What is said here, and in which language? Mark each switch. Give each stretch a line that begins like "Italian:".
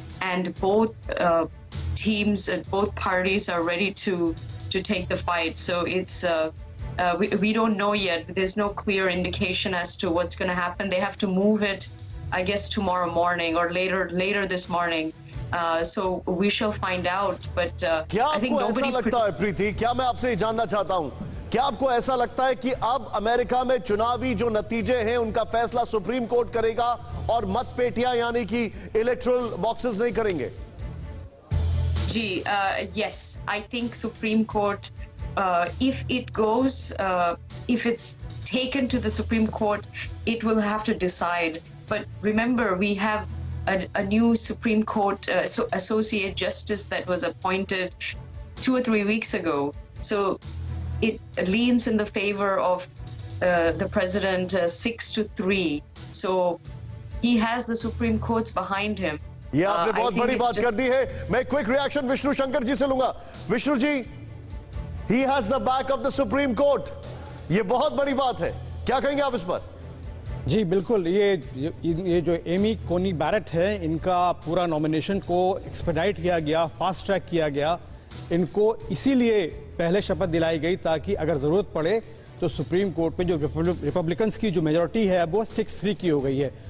English: And both teams, both parties are ready to take the fight. So it's we don't know yet. There's no clear indication as to what's going to happen. They have to move it, I guess, tomorrow morning or later this morning. So we shall find out. But
Hindi: क्या
English: I think
Hindi: आपको ऐसा लगता है प्रीति, क्या मैं आपसे जानना चाहता हूं, क्या आपको ऐसा लगता है कि अब अमेरिका में चुनावी जो नतीजे हैं उनका फैसला सुप्रीम कोर्ट करेगा और मतपेटियां यानी कि इलेक्टोरल बॉक्सेस नहीं करेंगे?
English: जी, yes, I think Supreme Court if it goes, if it's taken to the Supreme Court, it will have to decide. But remember, we have a new Supreme Court Associate Justice that was appointed 2 or 3 weeks ago. So it leans in the favor of the president 6-3. So he has the Supreme Courts behind him.
Hindi: ये आपने बहुत बड़ी बात कर दी है. मैं quick reaction Vishnu Shankar ji से लूंगा.
English: Vishnu ji, he has the back of the Supreme Court.
Hindi: ये बहुत बड़ी बात है. क्या कहेंगे आप इस पर? जी बिल्कुल, ये जो एमी कोनी बैरेट है, इनका पूरा नॉमिनेशन को एक्सपेडाइट किया गया, फास्ट ट्रैक किया गया. इनको इसीलिए पहले शपथ दिलाई गई ताकि अगर जरूरत पड़े तो सुप्रीम कोर्ट में जो रिपब्लिकन्स की जो मेजॉरिटी है अब वो 6-3 की हो गई है.